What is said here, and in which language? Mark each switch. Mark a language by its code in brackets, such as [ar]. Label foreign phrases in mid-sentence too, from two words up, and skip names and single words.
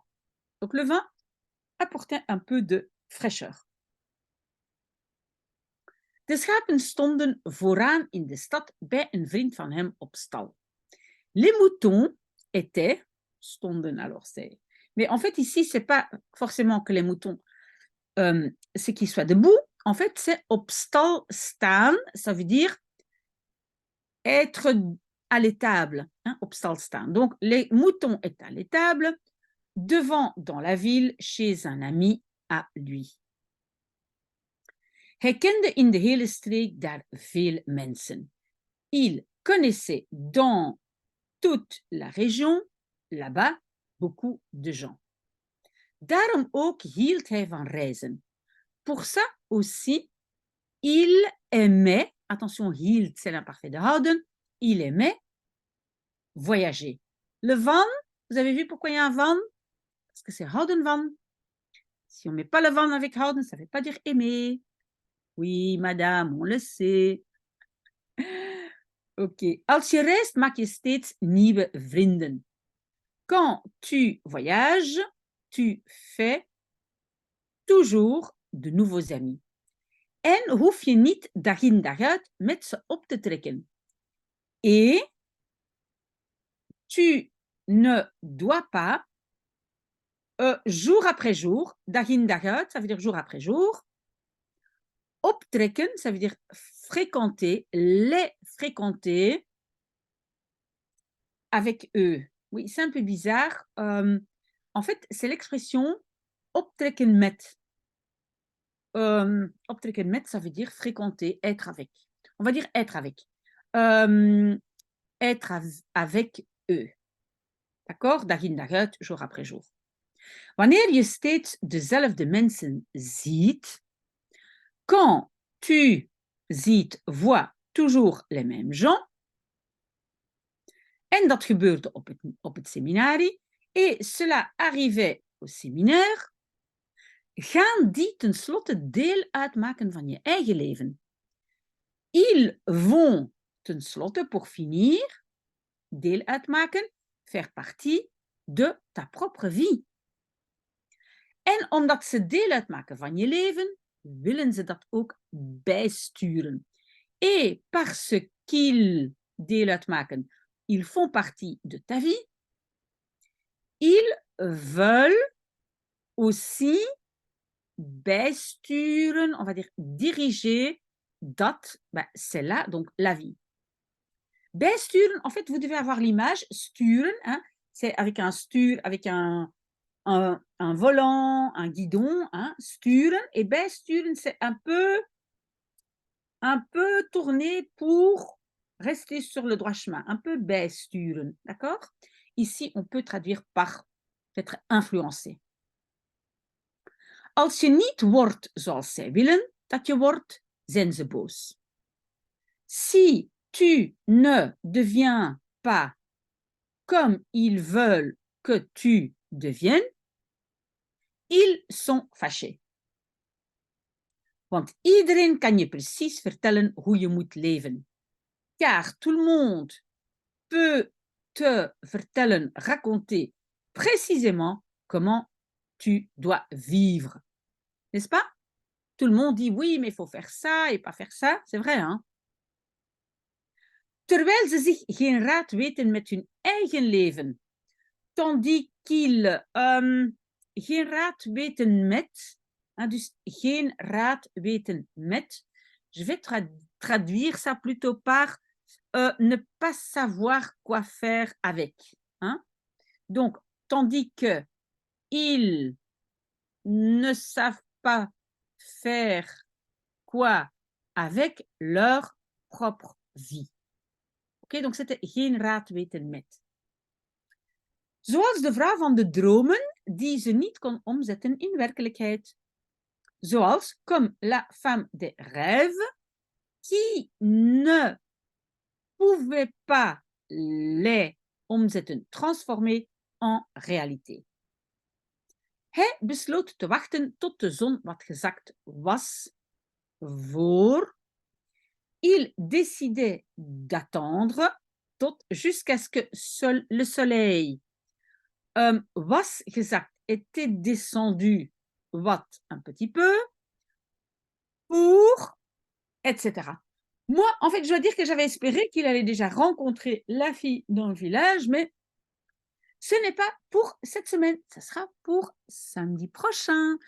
[fr] Donc le vin apportait un peu de fraîcheur. [nl] De schapen stonden vooraan in de stad bij een vriend van hem op stal. [fr] Les moutons étaient, stonden alors mais en fait ici c'est pas forcément que les moutons c'est qu'ils soient debout, en fait, c'est [nl] op stal staan. [fr] Ça veut dire être à l'étable, hein, [nl] op stal staan. [fr] Donc, les moutons est à l'étable, devant dans la ville, chez un ami à lui. [nl] Hij kende in de hele streek daar veel mensen. [fr] Il connaissait dans toute la région, là-bas, beaucoup de gens. [nl] Daarom ook hield hij van reizen. [fr] Pour ça aussi, il aimait, attention, hield, c'est l'imparfait de houden, il aimait voyager. Le van, vous avez vu pourquoi il y a un van? Parce que c'est [nl] houden van. [fr] Si on ne met pas le van avec houden, ça ne veut pas dire aimer. Oui, madame, on le sait. Ok. [nl] Als je reist, maak je steeds nieuwe vrienden. [fr] Quand tu voyages, tu fais toujours de nouveaux amis. [nl] En hoef je niet dag in dag uit met ze op te trekken. [fr] Et tu ne dois pas, jour après jour, [nl] dag in dag uit, [fr] ça veut dire jour après jour, optrekken, ça veut dire fréquenter, les fréquenter avec eux. Oui, c'est un peu bizarre. En fait, c'est [nl] l'expression optrekken met. Optrekken met, [fr] ça veut dire fréquenter, être avec. On va dire être avec. Être avec eux. D'accord? [nl] Dag in dag uit, [fr] jour après jour. [nl] Wanneer je steeds dezelfde mensen ziet, [fr] quand tu ziet, vois toujours les mêmes gens, [nl] en dat gebeurde op het seminarie, [fr] et cela arrivait au séminaire, [nl] gaan die tenslotte deel uitmaken van je eigen leven. [fr] Ils vont tenslotte, pour finir, [nl] deel uitmaken, [fr] faire partie de ta propre vie. [nl] En omdat ze deel uitmaken van je leven, willen ze dat ook bijsturen. [fr] Et parce qu'ils [nl] deel uitmaken, [fr] ils font partie de ta vie, ils veulent aussi bijsturen, on va dire diriger, dat, c'est là, donc la vie. Bijsturen, en fait, vous devez avoir l'image, sturen, hein, c'est avec un stuur, avec un volant, un guidon, hein, sturen, et bijsturen, c'est un peu tourné pour rester sur le droit chemin, un peu bijsturen, d'accord? Ici, on peut traduire par être influencé. [nl] Als je niet wordt zoals zij willen dat je wordt, zijn ze boos. [fr] Si tu ne deviens pas comme ils veulent que tu deviennes, ils sont fâchés. [nl] Want iedereen kan je precies vertellen hoe je moet leven. [fr] Car tout le monde peut te vertellen, raconter précisément comment tu dois vivre. N'est-ce pas? Tout le monde dit oui, mais il faut faire ça et pas faire ça. C'est vrai, hein? [nl] Terwijl ze zich geen raad weten met hun eigen leven. [fr] Tandis qu'ils [nl] geen raad weten met, hein, dus geen raad weten met. [fr] Je vais traduire ça plutôt par ne pas savoir quoi faire avec. Hein? Donc, tandis que ils ne savent pas faire quoi avec leur propre vie. Oké, donc c'était [nl] geen raad weten met. Zoals de vrouw van de dromen die ze niet kon omzetten in werkelijkheid. [fr] Zoals comme la femme des rêves qui ne pouvait pas les omzetten, transformer en réalité. [nl] Hij besloot te wachten tot de zon wat gezakt was voor. [fr] Il décidait d'attendre tot jusqu'à ce que le soleil [nl] was gezakt, [fr] était descendu wat un petit peu pour, etc. Moi, en fait, je dois dire que j'avais espéré qu'il allait déjà rencontrer la fille dans le village, mais ce n'est pas pour cette semaine, ça sera pour samedi prochain.